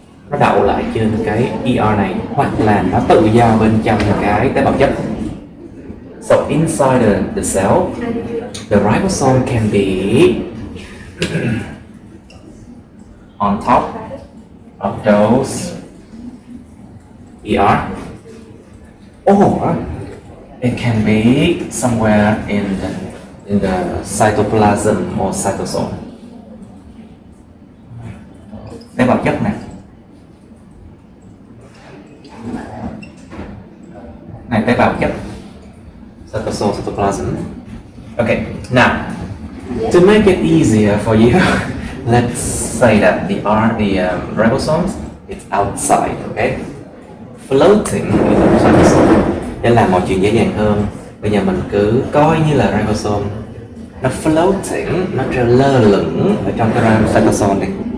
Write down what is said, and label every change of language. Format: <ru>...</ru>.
<vi>Nó đậu lại trên cái ER này hoặc là nó tự do bên trong cái tế bào chất.</vi> <en>So inside the cell, the ribosome can be on top of those ER, or it can be somewhere in the cytoplasm or cytosol.</en> <vi>Tế bào chất này. Này tế bào chất.</vi> <en>Cytosol, cytoplasm. Okay, now to make it easier for you, let's say that the ribosomes is outside, okay? Floating in the cytosol.</en> <vi>Để làm mọi chuyện dễ dàng hơn, bây giờ mình cứ coi như là ribosome nó floating, nó treo lơ lửng ở trong cái cytosol này.</vi>